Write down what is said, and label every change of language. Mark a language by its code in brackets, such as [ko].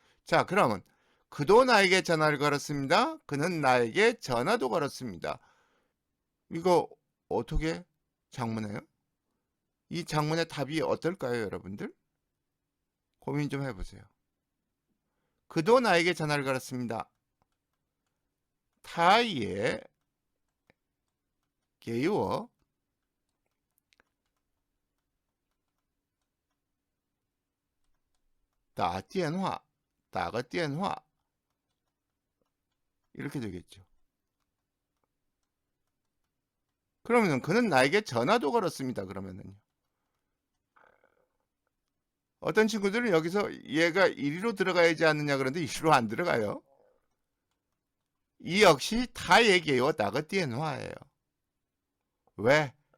[ko] 자, 그러면 그도 나에게 전화를 걸었습니다. 그는 나에게 전화도 걸었습니다. 이거 어떻게 장문해요? 이 장문의 답이 어떨까요, 여러분들? 고민 좀 해보세요. 그도 나에게 전화를 걸었습니다. [zh] 他也给我打电话, 打个电话 [ko] 이렇게 되겠죠. 그러면 그는 나에게 전화도 걸었습니다. 그러면은요. 어떤 친구들은 여기서 얘가 이리로 들어가야지 않느냐 그런데 이리로 안 들어가요. 이 역시 타예게요 나가 띠엔화예요. 왜?